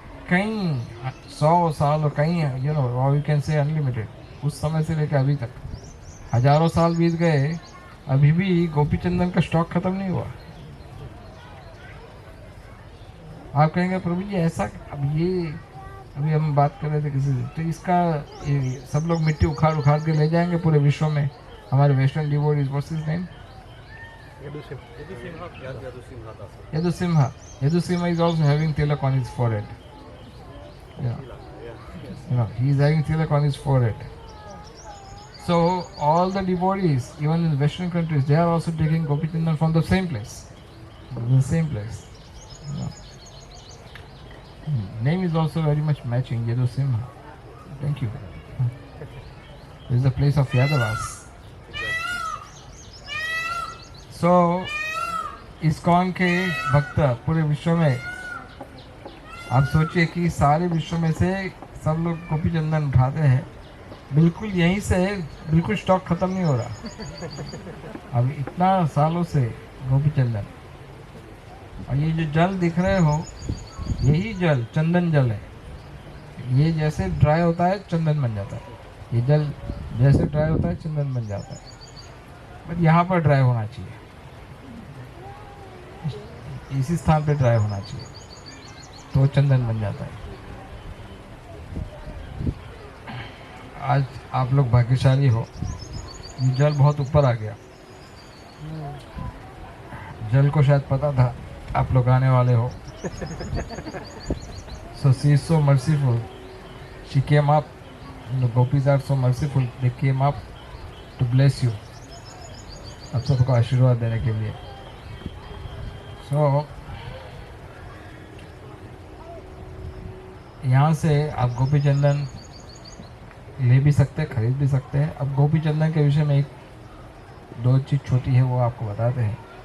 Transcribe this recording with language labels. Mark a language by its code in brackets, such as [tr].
[hi] कई 100 साल और कई [en] you can say [hi] अनलिमिटेड, उस समय से लेकर अभी तक हजारों साल बीत गए, अभी भी गोपी चंदन का स्टॉक खत्म नहीं हुआ। आप कहेंगे प्रभु जी ऐसा, अभी हम बात कर रहे थे किसी से, तो इसका सब लोग मिट्टी उखाड़ के ले जाएंगे पूरे विश्व में। हमारे western devotees, [en] What's his name? Yadusimha is also having tilak on his forehead. Yeah. He is having tilak on his forehead. So all the devotees, even in the Western countries, they are also taking Gopi Chandan from the same place. The same place. Name is also very much matching, Yadusimha. Thank you. This is the place of Yadavas. [hi] So ISKCON के भक्त पूरे विश्व में, आप सोचिए कि सारे विश्व में से सब लोग गोपी चंदन उठाते हैं, बिल्कुल यहीं से बिल्कुल स्टॉक खत्म नहीं हो रहा अब इतना सालों से गोपी चंदन। और ये जो जल दिख रहे हो, यही जल चंदन जल है। ये जैसे ड्राई होता है चंदन बन जाता है, ये जल जैसे ड्राई होता है चंदन बन जाता है। बट यहाँ पर ड्राई होना चाहिए, इसी स्थान पे ड्राई होना चाहिए, तो चंदन बन जाता है। आज आप लोग भाग्यशाली हो, ये जल बहुत ऊपर आ गया। जल को शायद पता था आप लोग आने वाले हो। [en] So she is so merciful. She came up. The gopis are so merciful. They came up to bless you. [hi] आप सबको आशीर्वाद देने के लिए। So यहाँ से आप गोपी चंदन ले भी सकते हैं, खरीद भी सकते हैं। अब गोपी चंदन के विषय में एक दो चीज़ छोटी है, वो आपको बताते हैं।